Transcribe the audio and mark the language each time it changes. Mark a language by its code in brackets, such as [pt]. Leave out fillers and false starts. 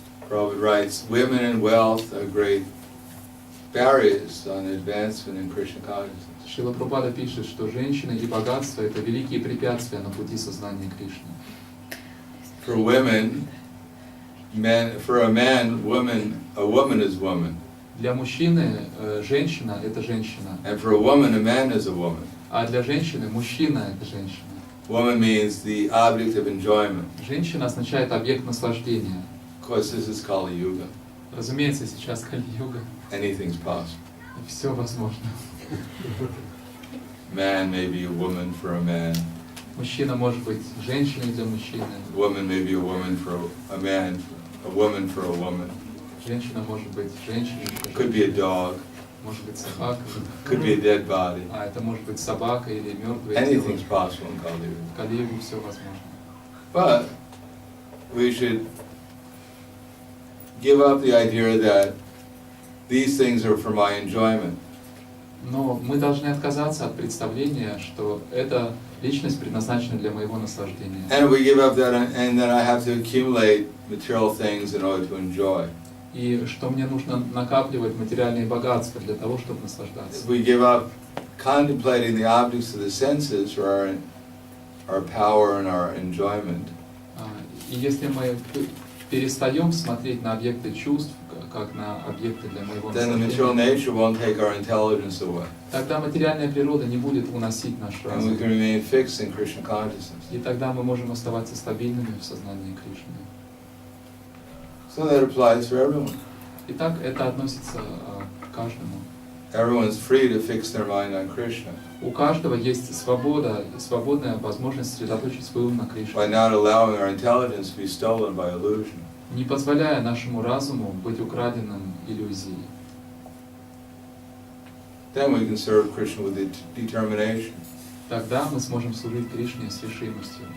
[en] Prabhupada writes, women and wealth are great barriers on advancement in Krishna consciousness. [ru] Шрила Прабхупада пишет, что женщины и богатство — это великие препятствия на пути сознания Кришны. [en] For women, for a man, a woman is woman. [ru] Для мужчины женщина — это женщина, [en] And for a woman, a man is a woman. [ru] а для женщины мужчина — это женщина. [en] Woman means the object of enjoyment. [ru] Женщина означает объект наслаждения. [en] Of course, this is Kali Yuga. [ru] Разумеется, сейчас Кали-юга, [en] anything's possible. [ru] все возможно. [en] Man may be a woman for a man. [ru] Мужчина может быть женщиной для мужчины. [en] Woman may be a woman for a man, a woman for a woman. [ru] Женщина может быть женщиной для [en] Could be a [ru] женщины. [en] dog. [ru] Может быть собака. [en] Could be a dead body. [ru] А это может быть собака или мертвое тело. [en] Anything's possible in Kali Yuga. [ru] В Кали-юге все возможно. [en] But we should give up the idea that these things are for my enjoyment. [ru] Но мы должны отказаться от представления, что эта личность предназначена для моего наслаждения. [en] And we give up that, and then I have to accumulate material things in order to enjoy. [ru] И что мне нужно накапливать материальные богатства для того, чтобы наслаждаться. [en] We give up contemplating the objects of the senses for our power and our enjoyment. [ru] И если мы перестаем смотреть на объекты чувств, как на объекты для моего [en] Then the material [ru] наслаждения, [en] nature won't take our intelligence away. [ru] тогда материальная природа не будет уносить наш [en] And we [ru] разум. [en] can remain fixed in Krishna consciousness. [ru] И тогда мы можем оставаться стабильными в сознании Кришны. [en] So that applies for everyone. [ru] Итак, это относится к каждому. [en] Everyone's free to fix their mind on Krishna [ru] У каждого есть свобода, свободная возможность сосредоточить свой ум на [en] by [ru] Кришне, [en] not allowing our intelligence to be stolen by illusion. [ru] не позволяя нашему разуму быть украденным иллюзией. [en] Then we can serve Krishna with determination. [ru] Тогда мы сможем служить Кришне с решимостью.